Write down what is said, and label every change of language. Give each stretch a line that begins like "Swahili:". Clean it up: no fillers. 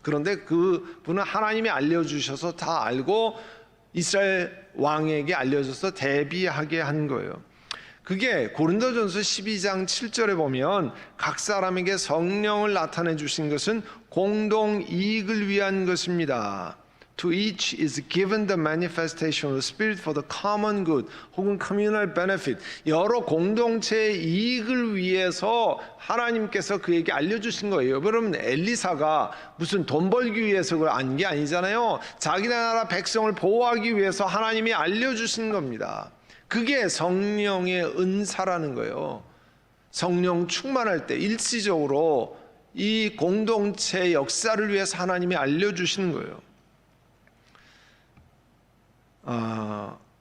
Korean: 그런데 그분은 하나님이 알려주셔서 다 알고 이스라엘 왕에게 알려줘서 대비하게 한 거예요. 그게 고린도전서 12장 7절에 보면 각 사람에게 성령을 나타내 주신 것은 공동 이익을 위한 것입니다.
English: To each is given the manifestation of the Spirit for the common good,
Korean: 혹은
English: communal benefit.
Korean: 여러 공동체의 이익을 위해서 하나님께서 그에게 알려주신 거예요. 여러분, 엘리사가 무슨 돈 벌기 위해서 그걸 안 게 아니잖아요. 자기 나라 백성을 보호하기 위해서 하나님이 알려주신 겁니다. 그게 성령의 은사라는 거예요. 성령 충만할 때 일시적으로 이 공동체의 역사를 위해서 하나님이 알려주시는 거예요.